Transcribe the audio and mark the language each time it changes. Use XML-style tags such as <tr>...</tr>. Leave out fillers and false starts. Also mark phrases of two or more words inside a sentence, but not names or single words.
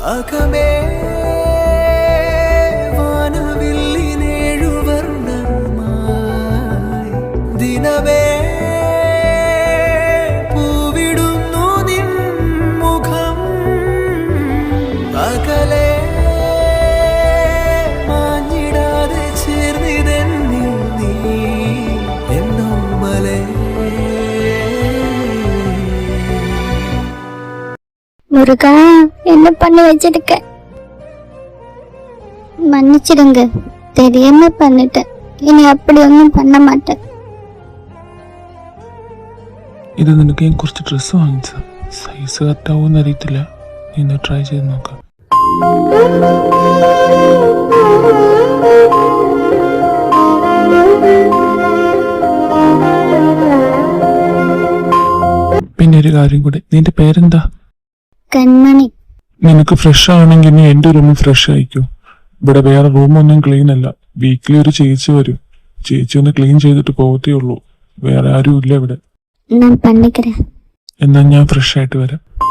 <ml>അകമേ വാനവില്ലിനേഴു വർണ്ണമായി ദിനമേ പൂവിടുന്നു നിൻ മുഖം അകലെ മാഞ്ഞിടാതെ ചേർന്നിതെന്നിൽ നീ എന്നോമലേ</ml> <ta>முருகா என்ன பண்ணி வச்சிருக்க மன்னிச்சிடுங்க தெரியாம பண்ணிட்டேன் இனி அப்படி ஒன்றும் பண்ண மாட்டேன்</ta> <ml>ഇത് നിനക്ക് ഞാൻ കുറച്ച് ഡ്രസ്സ് വാങ്ങിച്ച സൈസ് കറക്റ്റാവുമെന്ന് അറിയത്തില്ല നീ ഒന്ന് ട്രൈ ചെയ്ത് നോക്കാം പിന്നെ ഒരു കാര്യം കൂടെ നിന്റെ പേരെന്താ കൺമണി നിനക്ക് ഫ്രഷ് ആണെങ്കിൽ നീ എന്റെ റൂം ഫ്രഷ് ആയിക്കോ ഇവിടെ വേറെ റൂമൊന്നും ക്ലീൻ അല്ല വീക്കിലി ഒരു ചേച്ചി വരും ചേച്ചി ഒന്ന് ക്ലീൻ ചെയ്തിട്ട് പോകത്തേ ഉള്ളൂ വേറെ ആരും ഇല്ല ഇവിടെ</ml> <ta>நான் பண்ணிக்கிறேன்</ta> <ml>എന്നാ ഞാൻ ഫ്രഷ് ആയിട്ട് വരാം</ml>